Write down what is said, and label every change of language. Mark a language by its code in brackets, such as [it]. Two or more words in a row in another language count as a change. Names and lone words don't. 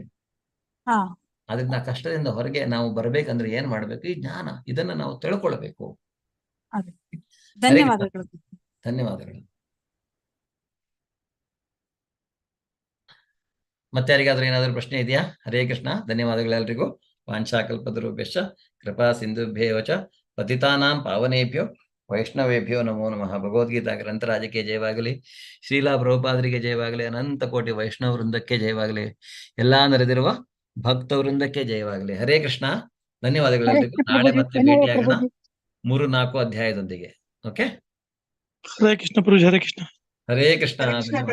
[kn] ಅದರಿಂದ ಕಷ್ಟದಿಂದ ಹೊರಗೆ ನಾವು ಬರ್ಬೇಕಂದ್ರೆ ಏನ್ ಮಾಡ್ಬೇಕು? ಈ ಜ್ಞಾನ, ಇದನ್ನ ನಾವು ತಿಳ್ಕೊಳ್ಬೇಕು. ಧನ್ಯವಾದಗಳು. ಧನ್ಯವಾದಗಳು. ಮತ್ತೆ ಯಾರಿಗಾದ್ರೂ ಏನಾದ್ರೂ ಪ್ರಶ್ನೆ ಇದೆಯಾ? ಹರೇ ಕೃಷ್ಣ. ಧನ್ಯವಾದಗಳೆಲ್ಲರಿಗೂ. [sa] ವಾಂಛಾಕಲ್ಪತರುಭ್ಯಶ್ಚ ಕೃಪಾ ಸಿಂಧುಭ್ಯೇವ ಚ ಪತಿತಾನಾಂ ಪಾವನೇಭ್ಯೋ ವೈಷ್ಣವೇಭ್ಯೋ ನಮೋ ನಮಃ. [kn] ಭಗವದ್ಗೀತಾ ಗ್ರಂಥರಾಜಕ್ಕೆ ಜಯವಾಗಲಿ. ಶ್ರೀಲಾ ಪ್ರಭುಪಾದರಿಗೆ ಜಯವಾಗಲಿ. ಅನಂತ ಕೋಟಿ ವೈಷ್ಣವ ವೃಂದಕ್ಕೆ ಜಯವಾಗಲಿ. ಎಲ್ಲಾ ನೆರೆದಿರುವ ಭಕ್ತ ವೃಂದಕ್ಕೆ ಜಯವಾಗಲಿ. ಹರೇ ಕೃಷ್ಣ. ಧನ್ಯವಾದಗಳೆಲ್ಲರಿಗೂ. ನಾಳೆ ಮತ್ತೆ ಭೇಟಿಯಾಗೋಣ 3-4 ಅಧ್ಯಾಯದೊಂದಿಗೆ. ಓಕೆ. ಹರೇ ಕೃಷ್ಣ ಪ್ರಭು. ಹರೇ ಕೃಷ್ಣ.